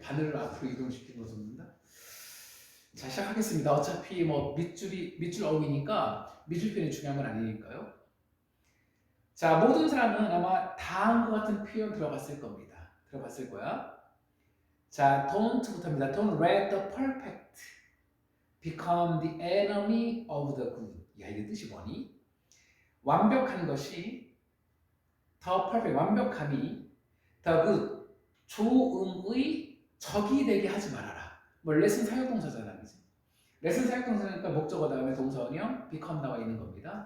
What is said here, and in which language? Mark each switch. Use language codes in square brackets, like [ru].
[ko] 바늘을 앞으로 이동시키는 것을 돕는다? 자, 시작하겠습니다. 어차피 뭐 밑줄 어휘니까 밑줄편이 중요한 건 아니니까요. 자, 모든 사람은 아마 다음과 같은 표현 들어봤을 겁니다. 들어봤을 거야. 자, don't부터입니다. [en] Don't let the perfect become the enemy of the good. [ko] 야, 이게 뜻이 뭐니? 완벽한 것이 the perfect, 완벽함이 the good, 좋음의 적이 되게 하지 말아라. 뭐 레슨 사역동사잖아, 그지? 레슨 사역동사니까 목적어 다음에 동사원형 become 나와 있는 겁니다.